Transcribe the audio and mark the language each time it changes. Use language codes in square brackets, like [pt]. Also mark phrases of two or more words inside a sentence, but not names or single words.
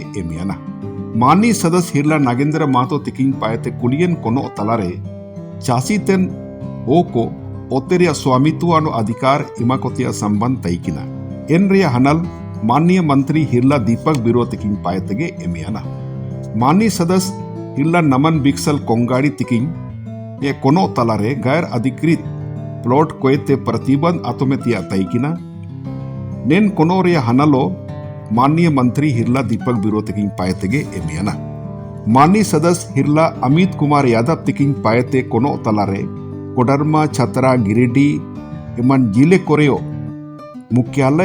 [unr] एमियाना मानी सदस्य हिरला नागेंद्र मातो तिकिंग पाएते कुलियन कोनो तलारे चासी तेन ओ को ओतेरिया स्वामित्व अनु अधिकार इमाकोतिया संबंध तैकिना एन रिया हनल [hi] माननीय मंत्री [unr] हिरला दीपक बिरो तिकिंग पाएतगे एमियाना माननीय सदस्य हिरला नमन बिक्सल कोंगाड़ी तिकिंग ये कोनो तलारे [hi] गैर अधिकृत प्लॉट [unr] कोयते प्रतिबंध अतोमेतिया तैकिना नेन कोनो रिया हनलो [hi] माननीय मंत्री [unr] हिरला दीपक बिरो तिकिंग पाएतगे एमियाना [hi] माननीय सदस्य [unr] हिरला अमित कुमार यादव तिकिंग पाएते कोनो तलारे कोडरमा छतरा गिरिडीह इमन जिले कोरेयो मुख्यालय